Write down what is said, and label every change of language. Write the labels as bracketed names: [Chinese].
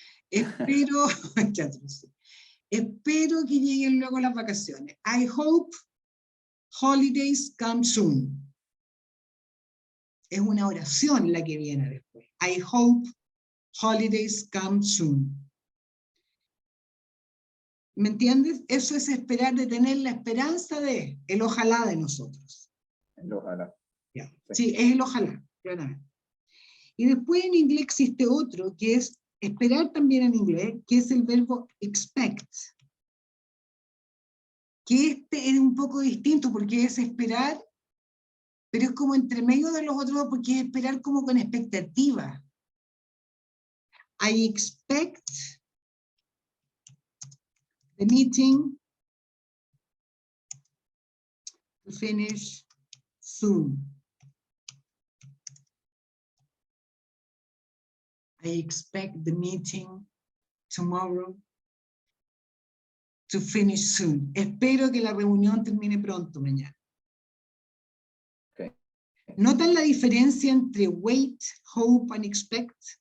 [Spanish] Espero, espero que lleguen luego las vacaciones. [English] I hope holidays come soon. [Spanish] Es una oración la que viene después. [English] I hope holidays come soon. [Spanish] ¿Me entiendes? Eso es esperar, de tener la esperanza de el ojalá de nosotros. El ojalá. [English] Yeah. [Spanish] Sí, es el ojalá, claramente. Y después en inglés existe otro, que es esperar también en inglés, que es el verbo expect. Que este es un poco distinto porque es esperar, pero es como entre medio de los otros, porque es esperar como con expectativa. [English] I expect the meeting to finish soon. I expect the meeting tomorrow to finish soon. [Spanish] Espero que la reunión termine pronto mañana. [English] Okay. [Spanish] ¿Notan la diferencia entre wait, hope and expect?